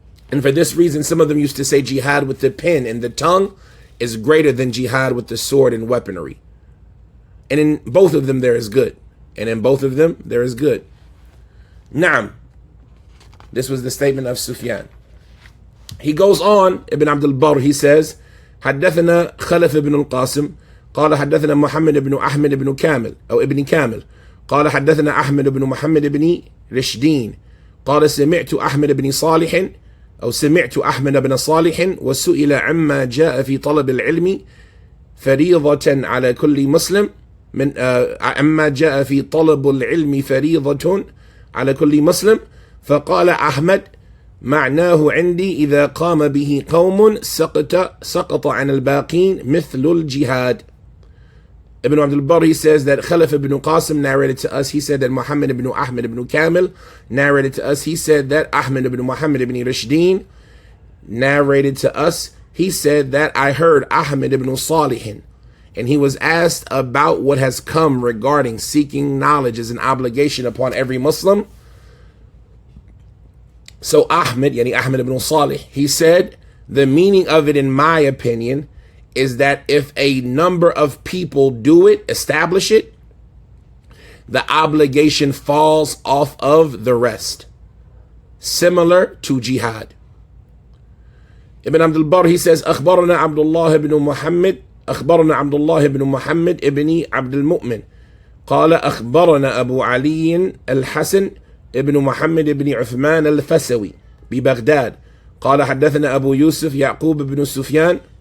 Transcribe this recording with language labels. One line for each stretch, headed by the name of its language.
English: And for this reason, some of them used to say jihad with the pen and the tongue is greater than jihad with the sword and weaponry. And in both of them, there is good. And in both of them, there is good. Naam. This was the statement of Sufyan. He goes on, Ibn Abdul Barr, he says,
Arabic: حدثنا خلف بن القاسم قال حدثنا محمد بن أحمد بن كامل أو ابن كامل قال حدثنا أحمد بن محمد بن رشدين قال سمعت أحمد بن صالح أو سمعت أحمد بن صالح وسئل عما جاء في طلب العلم فريضة على كل مسلم من عما جاء في طلب العلم فريضة على كل مسلم فقال أحمد معناه عندي إذا قام به قوم سقط عن الباقين مثل الجهاد.
English: Ibn Abdul Barr, he says that Khalaf ibn Qasim narrated to us, he said that Muhammad ibn Ahmad ibn Kamil narrated to us, he said that Ahmad ibn Muhammad ibn Rashdeen narrated to us, he said that I heard Ahmad ibn Salihin, and he was asked about what has come regarding seeking knowledge as an obligation upon every Muslim. So Ahmad ibn Salih, he said, the meaning of it, in my opinion, is that if a number of people do it, establish it, the obligation falls off of the rest. Similar to jihad. Ibn Abdul Barr, he says,
Arabic: أخبرنا عبد الله بن محمد أخبرنا عبد الله بن محمد ابن عبد المؤمن قال أخبرنا أبو علي الحسن ابن محمد بن عثمان الفسوي ببغداد قال حدثنا أبو يوسف يعقوب بن سفيان